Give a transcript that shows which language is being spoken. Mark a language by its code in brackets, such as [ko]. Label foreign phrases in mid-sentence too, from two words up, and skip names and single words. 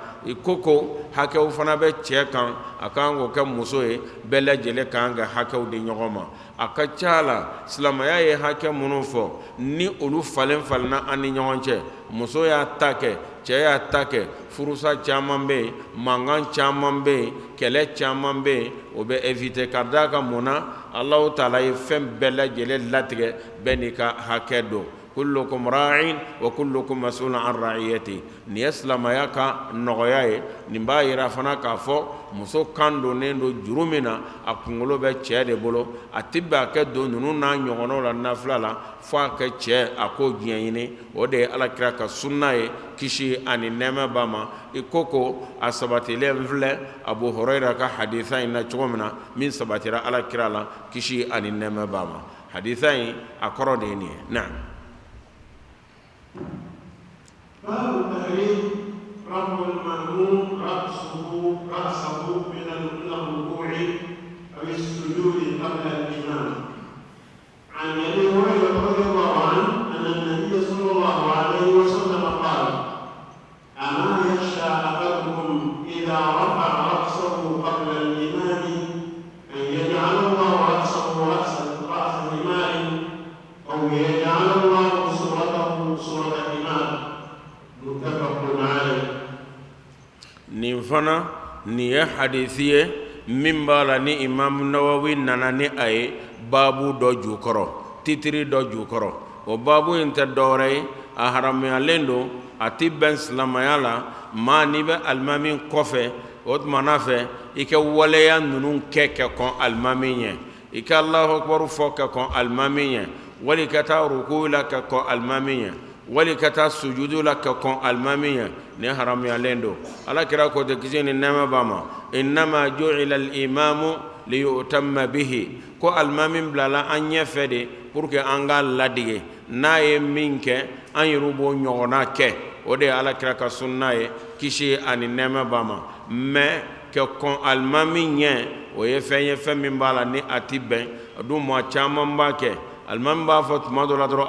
[bm] i koko hakɛw fana bɛ cɛ kan a kan k'o kɛ muso ye bɛɛ lajɛlen kan ka hakɛw di ɲɔgɔn ma a ka ca la silamɛya ye hakɛ minnu fɔ ni olu falen falenna an ni ɲɔgɔn cɛ muso y'a ta kɛ cɛ y'a ta kɛ furusa caman bɛ yen mankan caman bɛ yen kɛlɛ caman bɛ yen o bɛ éviter ka d'a kan mun na Alahu Taala ye fɛn bɛɛ lajɛlen latigɛ bɛɛ n'i ka hakɛ don [ar] كلكم راع وكلكم مسؤول عن رعيته [bm] nin ye silamɛya ka nɔgɔya ye nin b'a yira fana k'a fɔ muso kan donnen don juru min na a kunkolo bɛ cɛ de bolo a ti bɛn a kɛ don ninnu n'a ɲɔgɔnnaw la nafila la fo a kɛ cɛ a k'o diɲɛ ɲini o de ye alakira ka sunna ye kisi ani nɛɛma b'a ma i ko a sabatilen filɛ Abu Hurayra ka hadisa in na cogo min na min sabatira alakira la kisi ani nɛɛma b'a ma hadisa in a kɔrɔ de ye nin ye na [ar] باب التحريم رفع المأموم رأسه من الركوع أو السجود قبل الإمام. عن أبي هريرة رضي الله عنه أن النبي صلى الله عليه وسلم قال: أما يخشى أحدكم إذا رفع رأسه قبل الإمام أن يجعل الله رأسه رأس حمار أو يجعل الله صورته صورة حمار. [bm] nin fana nin ye hadisi ye min b'a la ni Imam Nawawi nana ni a ye baabu dɔ jukɔrɔ titiri dɔ jukɔrɔ o baabu in tɛ dɔwɛrɛ ye a haramuyalen don a ti bɛn silamɛya la maa n'i bɛ alimami kɔfɛ o tumana fɛ i ka waleya ninnu kɛ ka kɔn alimami ɲɛ i ka [ar] الله أكبر [bm] fɔ ka kɔn alimami ɲɛ wali ka taa ruku la ka kɔn alimami ɲɛ wali ka taa sujudu la ka kɔn alimami ɲɛ ni haramuyalen don alakira ko te kisi ni nɛɛma b'a ma [ar] إنما جعل الإمام ليؤتم به [bm] ko alimami bilala an ɲɛfɛ de [fr] pour que [bm] an ka ladige n'a ye min kɛ an yɛrɛ b'o ɲɔgɔnna kɛ o de ye alakira ka sunna ye kisi ani nɛɛma b'a ma mais ka kɔn alimami ɲɛ o ye fɛn ye fɛn min b'a la ni a ti bɛn a dun maa caman b'a kɛ alimami b'a fɔ tuma dɔ la dɔrɔn